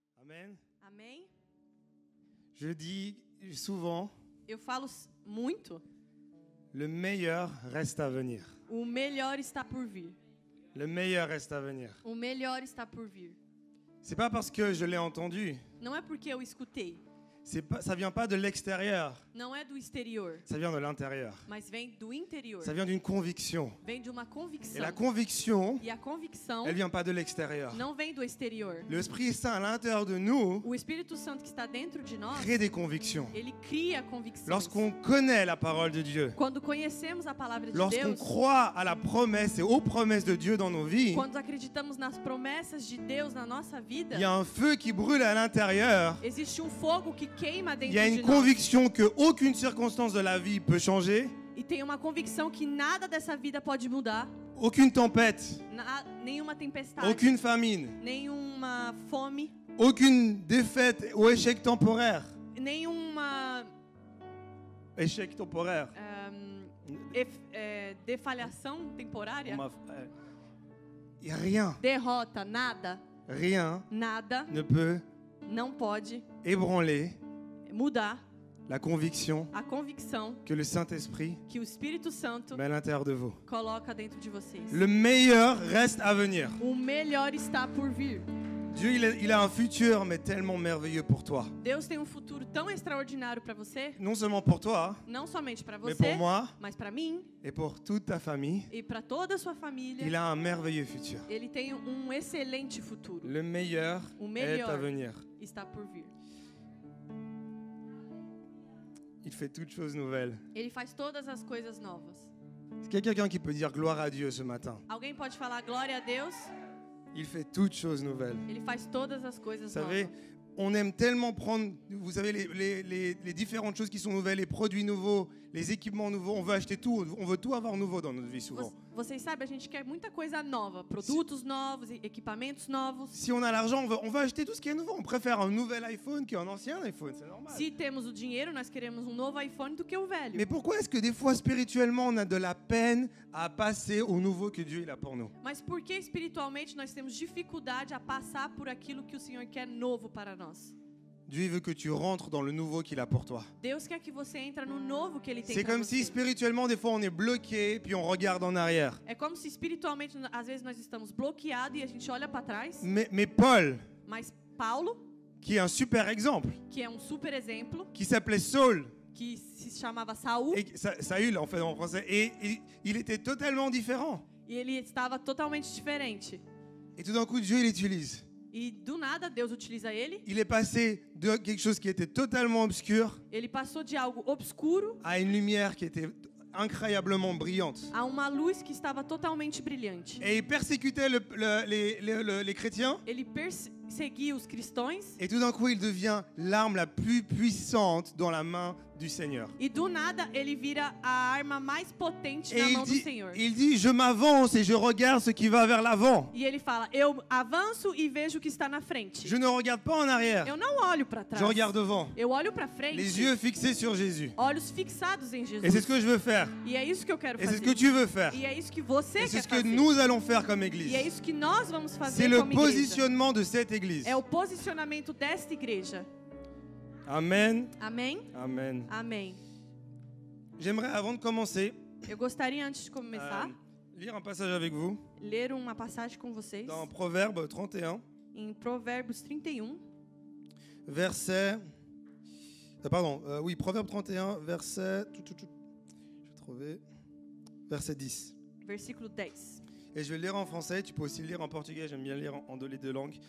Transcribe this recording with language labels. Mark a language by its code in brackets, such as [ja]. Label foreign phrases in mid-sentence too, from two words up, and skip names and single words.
[fr] Amen. [pt] Amém? [fr] Je dis souvent, [pt] Eu falo muito, [fr] le meilleur reste à venir. [pt] o melhor está por vir. [fr] Le meilleur reste à venir. [pt] O melhor está por vir. [fr] C'est pas parce que je l'ai entendu. [pt] Não é porque eu escutei, [fr] Ça vient pas de l'extérieur. [pt] não é do exterior, [fr] Ça vient de l'intérieur. [pt] mas vem do interior. [fr] Ça vient d'une conviction. [pt] Vem de uma [fr] Et [pt] convicção. [fr] la conviction, [pt] E a convicção [fr] elle vient pas de l'extérieur. [pt] não vem do exterior. [fr] Le Esprit Saint à l'intérieur de nous [pt] O Espírito Santo que está dentro de nós, [fr] crée des convictions. [pt] ele cria convicções. [fr] Lorsqu'on connaît la parole de Dieu, [pt] Quando conhecemos a palavra de [fr] lorsqu'on [pt] Deus, [fr] croit à la promesse et aux promesses de Dieu dans nos vies, [pt] quando acreditamos nas promessas de Deus na nossa vida, [fr] il y a un feu qui brûle à l'intérieur. [pt] existe fogo que queima [fr] Il [pt] dentro [fr] y a [pt] de [fr] une [pt] nós. [fr] conviction qu'aucune circonstance de la vie peut changer, [pt] E tem uma convicção que nada dessa vida pode mudar, [fr] aucune tempête, [pt] nenhuma tempestade, [fr] aucune famine, [pt] nenhuma fome, [fr] aucune défaite ou échec temporaire. [pt] nenhuma [fr] Échec temporaire. [pt] defalhação temporária, [fr] Il y a rien, [pt] derrota, nada, [fr] rien ne peut [pt] não pode [fr] ébranler [pt] mudar [fr] la conviction [pt] a convicção [fr] que le Saint-Esprit [pt] que o Espírito Santo [fr] met à l'intérieur de vous. [pt] coloca dentro de vocês. [fr] Le meilleur reste à venir. [pt] O melhor está por vir. [fr] Dieu, il a un futur, mais tellement merveilleux pour toi. [pt] Deus tem futuro tão extraordinário para você, [fr] Non seulement pour toi, [pt] não somente para [fr] mais [pt] você, [fr] pour moi [pt] mas para mim [fr] et pour toute ta famille. [pt] e para toda a sua [fr] Il [pt] família. [fr] a un merveilleux futur. [pt] Ele tem excelente futuro. [fr] Le meilleur [pt] O [fr] est [pt] melhor [fr] à venir. [pt] está por vir. [fr] Il fait toutes choses nouvelles. [pt] Ele faz todas as coisas novas. [fr] Est-ce qu'il y a quelqu'un qui peut dire gloire à Dieu ce matin? [pt] Alguém pode falar glória a Deus? [fr] Il fait toutes choses nouvelles. [pt] Ele faz todas as coisas [fr] Vous savez, [pt] novas. [fr] on aime tellement prendre, vous savez, les différentes choses qui sont nouvelles, les produits nouveaux, les équipements nouveaux. On veut acheter tout, on veut tout avoir nouveau dans notre vie souvent. [pt] Vocês sabem, a gente quer muita coisa nova, produtos novos, equipamentos novos. [fr] Si on a l'argent, on veut acheter tout ce qui est nouveau. On préfère un nouvel iPhone qu'un ancien iPhone, c'est normal. [pt] Se temos o dinheiro, nós queremos novo iPhone do que o velho. [fr] Mais pourquoi est-ce que des fois, spirituellement, on a de la peine à passer au nouveau que Dieu il a pour nous? [pt] Mas por que espiritualmente nós temos dificuldade a passar por aquilo que o Senhor quer novo para nós? [fr] Dieu veut que tu rentres dans le nouveau qu'il a pour toi. [pt] Deus quer que você entre no novo que Ele tem [fr] C'est [pt] para [fr] comme si [pt] você. [fr] spirituellement, des fois, on est bloqué, puis on regarde en arrière. [pt] É como se espiritualmente, às vezes, nós estamos bloqueados e a gente olha para trás. [fr] Mais Paul, [pt] Mas Paulo, [fr] qui est un super exemple, [pt] que é super exemplo, [fr] qui s'appelait Saul, [pt] que se chamava Saul, [fr] et Saül en fait en français, et il était totalement différent. [pt] e ele estava totalmente diferente. [fr] Et tout d'un coup, Dieu l'utilise. [pt] E do nada, Deus utiliza ele. [fr] Il est passé de quelque chose qui était totalement obscur [pt] Ele passou de algo obscuro [fr] à une lumière qui était incroyablement brillante. [pt] a uma luz que estava totalmente brilhante. [fr] Et il persécutait les chrétiens. [pt] Ele perseguia os cristãos. [fr] Et tout d'un coup, il devient l'arme la plus puissante dans la main du Seigneur. [pt] E do nada, ele vira a arma mais potente [fr] Et [pt] na mão do Senhor. [fr] il dit, je m'avance et je regarde ce qui va vers l'avant. [pt] E ele fala, eu avanço e vejo o que está na frente. [fr] Je ne regarde pas en arrière, [pt] Eu não olho para trás. [fr] je regarde devant. [pt] Eu olho para frente. [fr] Les yeux fixés sur Jésus. [pt] Olhos fixados em Jesus. [fr] Et c'est ce que je veux faire. [pt] E é isso que eu quero [fr] Et c'est [pt] fazer. [fr] ce que tu veux faire. [pt] E é isso que você [fr] Et c'est [pt] quer [fr] ce que [pt] fazer. [fr] nous allons faire comme église. [pt] E é isso que nós vamos [fr] C'est [pt] fazer [fr] le [pt] como igreja. [fr] positionnement de cette église. [pt] É o posicionamento desta igreja. [fr] Amen. [pt] Amém? [fr] Amen. [pt] Amém. [fr] J'aimerais, avant de commencer, [pt] Eu gostaria, antes de começar, [fr] lire un passage avec vous [pt] ler uma passagem com vocês [fr] dans Proverbe 31, [pt] em Provérbios 31, [fr] verset... Proverbe 31, verset... Je vais trouver... Verset 10. [pt] versículo 10. [fr] Et je vais le lire en français, tu peux aussi le lire en portugais, j'aime bien lire en les deux langues.